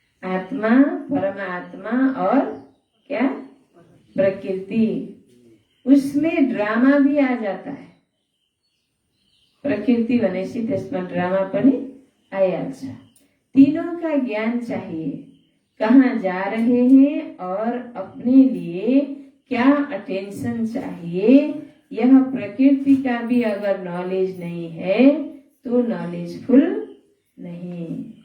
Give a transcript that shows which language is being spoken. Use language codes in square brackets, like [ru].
[hi] आत्मा, परमात्मा और क्या, प्रकृति। उसमें ड्रामा भी आ जाता है। [ne] प्रकृति भनेपछि त्यसमा ड्रामा पनि आइहाल्छ। [hi] तीनों का ज्ञान चाहिए, कहाँ जा रहे हैं और अपने लिए क्या अटेंशन चाहिए। यह प्रकृति का भी अगर नॉलेज नहीं है तो नॉलेजफुल नहीं।